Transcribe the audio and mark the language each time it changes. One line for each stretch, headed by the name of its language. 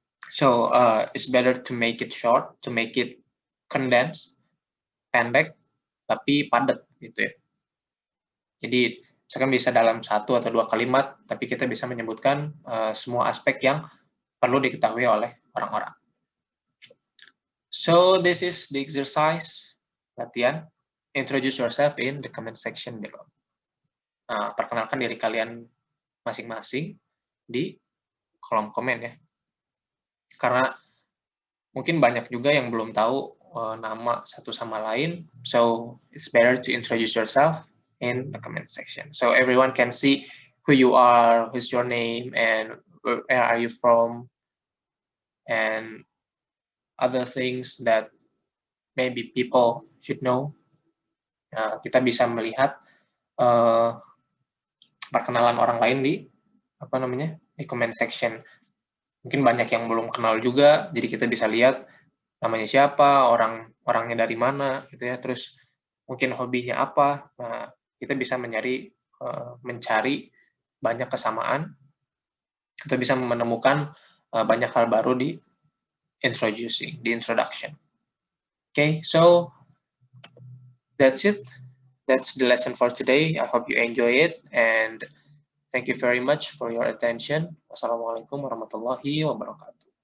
English: So it's better to make it short, to make it condensed,
Indonesian: pendek tapi padat gitu ya. Jadi misalkan bisa dalam 1 atau 2 kalimat, tapi kita bisa menyebutkan semua aspek yang perlu diketahui oleh orang-orang.
English: So this is the exercise latihan. Introduce yourself in the comment section below.
Indonesian: Perkenalkan diri kalian masing-masing di kolom komen ya. Karena mungkin banyak juga yang belum tahu nama satu sama lain.
English: So it's better to introduce yourself in the comment section. So everyone can see who you are, who's your name, and where are you from, and other things that maybe people should know.
Indonesian: Kita bisa melihat perkenalan orang lain di di comment section. Mungkin banyak yang belum kenal juga, jadi kita bisa lihat namanya siapa, orangnya dari mana gitu ya, terus mungkin hobinya apa. Nah, kita bisa mencari banyak kesamaan atau bisa menemukan banyak hal baru di introduction.
English: Okay, so that's it. That's the lesson for today. I hope you enjoy it, and thank you very much for your attention.
Arabic: Wassalamualaikum warahmatullahi wabarakatuh.